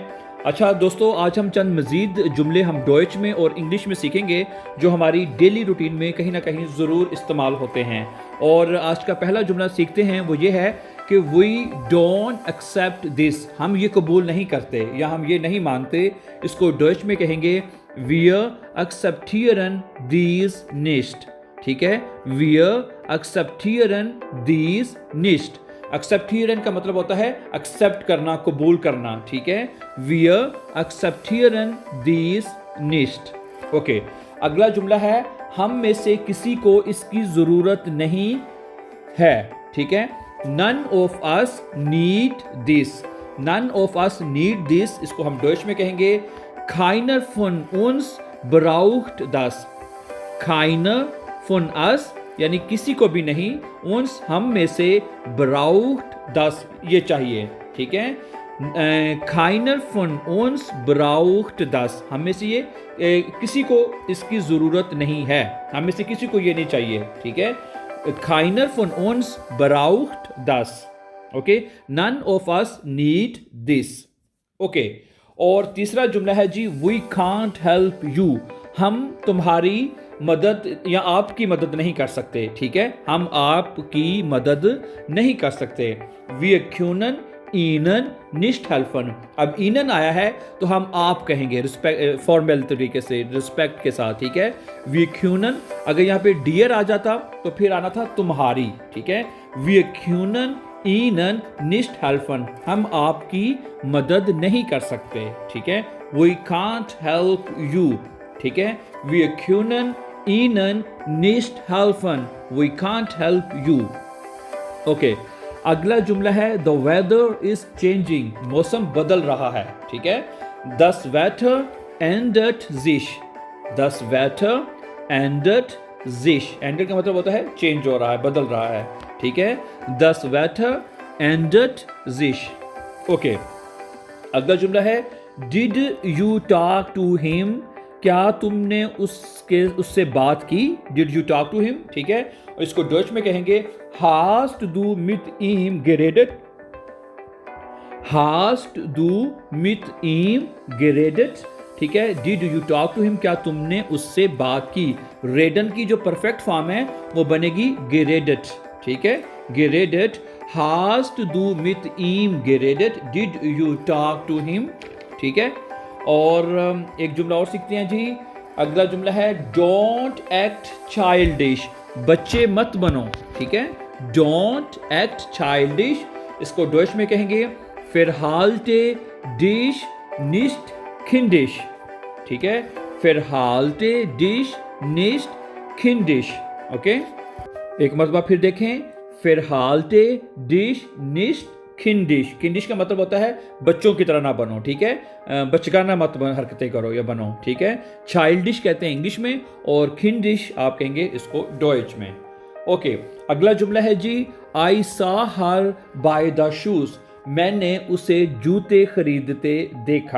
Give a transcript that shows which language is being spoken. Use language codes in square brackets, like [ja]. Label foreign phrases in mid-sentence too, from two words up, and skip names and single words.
[ur] اچھا دوستو، آج ہم چند مزید جملے ہم ڈوئچ میں اور انگلش میں سیکھیں گے جو ہماری [en] daily routine [ur] میں کہیں نہ کہیں ضرور استعمال ہوتے ہیں. اور آج کا پہلا جملہ سیکھتے ہیں، وہ یہ ہے کہ [en] we don't accept this, [ur] ہم یہ قبول نہیں کرتے یا ہم یہ نہیں مانتے. اس کو ڈوئچ میں کہیں گے [de] wir akzeptieren dies nicht। [ur] ٹھیک ہے, [de] wir akzeptieren dies nicht। [ur] ایکسیپٹیرن کا مطلب ہوتا ہے ایکسیپٹ کرنا، قبول کرنا. ٹھیک ہے, [de] wir akzeptieren dies nicht। [ur] اوکے، اگلا جملہ ہے ہم میں سے کسی کو اس کی ضرورت نہیں ہے. ٹھیک ہے, [en] none of us need this, none of us need this। [ur] اس کو ہم ڈوئچ میں کہیں گے [de] keiner von uns braucht das। keiner von us [ur] یعنی کسی کو بھی نہیں، انس ہم میں سے، براؤٹ دس یہ چاہیے. ٹھیک ہے, [de] keiner von uns braucht das, [ur] ہم میں سے یہ کسی کو اس کی ضرورت نہیں ہے، ہم میں سے کسی کو یہ نہیں چاہیے. ٹھیک ہے, [de] keiner von uns braucht das. [en] Okay, none of us need this. [ur] اوکے، اور تیسرا جملہ ہے جی [en] we can't help you, [ur] ہم تمہاری مدد یا آپ کی مدد نہیں کر سکتے. ٹھیک ہے، ہم آپ کی مدد نہیں کر سکتے. [de] Wir können Ihnen nicht helfen। [ur] اب Ihnen آیا ہے تو ہم آپ کہیں گے ریسپیکٹ، فارمل طریقے سے، ریسپیکٹ کے ساتھ. ٹھیک ہے, [de] Wir können, [ur] اگر یہاں پہ ڈیر آ جاتا تو پھر آنا تھا تمہاری. ٹھیک ہے, [de] Wir können Ihnen nicht helfen, [ur] ہم آپ کی مدد نہیں کر سکتے. ٹھیک ہے, [en] We can't help you। [ur] ٹھیک ہے, [de] Wir können Ihnen nicht helfen, [en] we can't help you। [ur] اوکے, اگلا جملہ ہے [en] the weather is changing, [ur] موسم بدل رہا ہے. ٹھیک ہے, [de] das Wetter ändert sich, das Wetter ändert sich। [ur] ändert کا مطلب ہوتا ہے چینج ہو رہا ہے، بدل رہا ہے۔ ٹھیک ہے, [de] das Wetter ändert sich। [ur] اوکے، اگلا جملہ ہے [en] did you talk to him, [ur] کیا تم نے اس سے بات کی? [en] Did you talk to him? [ur] ٹھیک ہے، اور اس کو ڈچ میں کہیں گے [de] hast du mit ihm geredet, hast du mit ihm geredet। [ur] ٹھیک ہے, [en] did you talk to him, [ur] کیا تم نے اس سے بات کی? ریڈن کی جو پرفیکٹ فارم ہے وہ بنے گی geredet. ٹھیک ہے, [de] geredet, hast du mit ihm geredet, [en] did you talk to him। [ur] ٹھیک ہے، اور ایک جملہ اور سیکھتے ہیں جی. اگلا جملہ ہے [en] don't act childish, [ur] بچے مت بنو. ٹھیک ہے, [en] don't act childish, [ur] اس کو ڈوئچ میں کہیں گے [de] verhalte dich nicht kindisch। [ur] ٹھیک ہے, [de] verhalte dich nicht kindisch। [ur] اوکے، ایک مرتبہ پھر دیکھیں, [de] verhalte dich nicht खिंडिश। [ur] خنڈش کا مطلب ہوتا ہے بچوں کی طرح نہ بنو۔ ٹھیک ہے، بچکانہ مت حرکتیں کرو یا بنو. ٹھیک ہے، چائلڈش کہتے ہیں انگلش میں اور خنڈش آپ کہیں گے اس کو ڈوئچ میں. اوکے، اگلا جملہ ہے جی [en] I saw her buy the shoes, [ur] میں نے اسے جوتے خریدتے دیکھا.